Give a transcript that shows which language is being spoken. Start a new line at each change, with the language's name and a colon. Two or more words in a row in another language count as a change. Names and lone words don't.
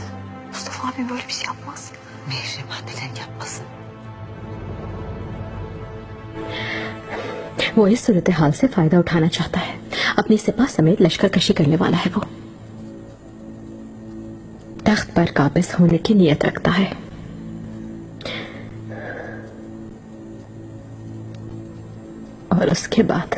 Turkish: Mustafa abi böyle bir şey yapmaz. Mihrimah neden yapmasın?
Urdu: وہ اس صورت حال سے فائدہ اٹھانا چاہتا ہے. اپنی سپاہ سمیت لشکر کشی کرنے والا ہے وہ۔ تخت پر قابض ہونے کی نیت رکھتا ہے. اور اس کے بعد